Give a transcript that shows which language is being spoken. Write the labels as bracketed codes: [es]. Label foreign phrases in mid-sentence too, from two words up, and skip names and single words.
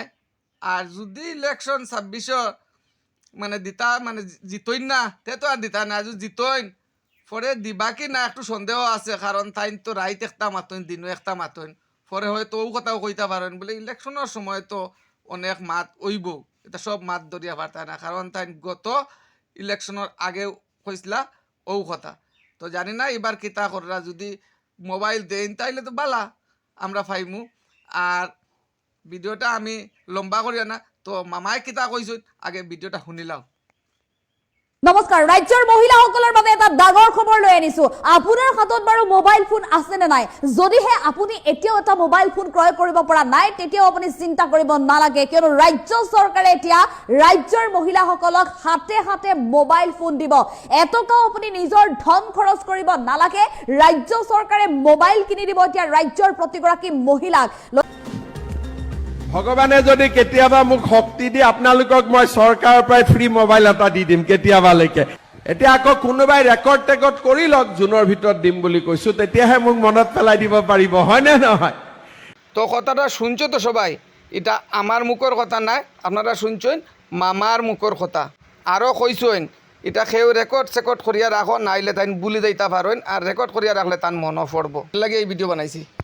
[syl] আর যদি ইলেকশন 26 মানে দিতা মানে জিতইন না তে তো আর দিতা না, যদি জিতইন পরে দিবা কি না একটু সন্দেহ আছে, কারণ তাই তো রাইত একটা মাতইন দিনও একটা মাতইন, পরে হয়তো ও কথাও কইতে পারেন বলে ইলেকশনের সময় তো অনেক মাত ওইব, এটা সব মাত ধরিয়া পারতা না, কারণ তাই গত ইলেকশনের আগে কইসলা ও কথা। তো জানি না এবার কিতা কররা, যদি মোবাইল দেন তাইলে তো বালা আমরা ফাইমু। আর ভিডিওটা আমি লম্বা করিয়া না, তো মামাই কিতা কইছুন আগে ভিডিওটা শুনিলাও। [as] নমস্কাৰ, ৰাজ্যৰ মহিলাসকলৰ বাবে এটা ডাঙৰ খবৰ লৈ আনিছো। আপোনাৰ হাতত বাৰু মোবাইল ফোন আছে নে নাই? যদিহে আপুনি এতিয়াও এটা মোবাইল ফোন ক্ৰয় কৰিব পৰা নাই, তেতিয়াও আপুনি চিন্তা কৰিব নালাগে, কিয়নো ৰাজ্য চৰকাৰে এতিয়া ৰাজ্যৰ মহিলাসকলক হাতে হাতে মোবাইল ফোন দিব। এটকাও আপুনি নিজৰ ধন খৰচ কৰিব নালাগে, ৰাজ্য চৰকাৰে মোবাইল কিনি দিব এতিয়া ৰাজ্যৰ প্ৰতিগৰাকী মহিলাক। ভগৱানে যদি কেতিয়াবা মোক শক্তি দিয়ে আপোনালোকক মই চৰকাৰৰ পৰা ফ্ৰী মোবাইল এটা দি দিম কেতিয়াবালৈকে। এতিয়া আকৌ কোনোবাই ৰেকৰ্ড টেকৰ্ড কৰি লওক জুনৰ ভিতৰত দিম বুলি কৈছো, তেতিয়াহে মোক মনত পেলাই দিব পাৰিব, হয়নে নহয়? [syl] তো কথাটা শুনছো তো সবাই, এটা আমার মুখের কথা নাই, আপনারা শুনছেন মামার মুখের কথা। আরও কইছেন এটা সেও রেকর্ড সেকর্ড করিয়া রাখো, নাইলে তাই বুলি যাইতা পারেন, আর রেকর্ড করিয়া রাখলে তার মনও পড়ব লাগে এই ভিডিও বানাইছি।